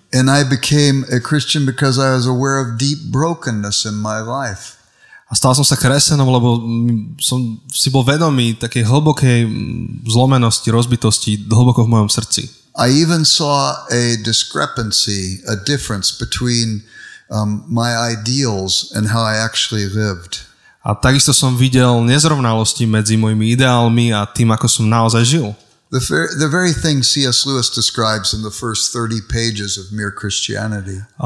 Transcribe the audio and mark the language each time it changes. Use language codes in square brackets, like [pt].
[en] And I became a Christian because I was aware of deep brokenness in my life. [sk] A stal som sa kresťanom, lebo som si bol vedomý takej hlbokej zlomenosti, rozbitosti hlboko v mojom srdci. [en] I even saw a discrepancy, a difference between my ideals and how I actually lived. [sk] A takisto som videl nezrovnalosti medzi mojimi ideálmi a tým, ako som naozaj žil. [en] The very thing C.S. Lewis describes in the first 30 pages of Mere Christianity.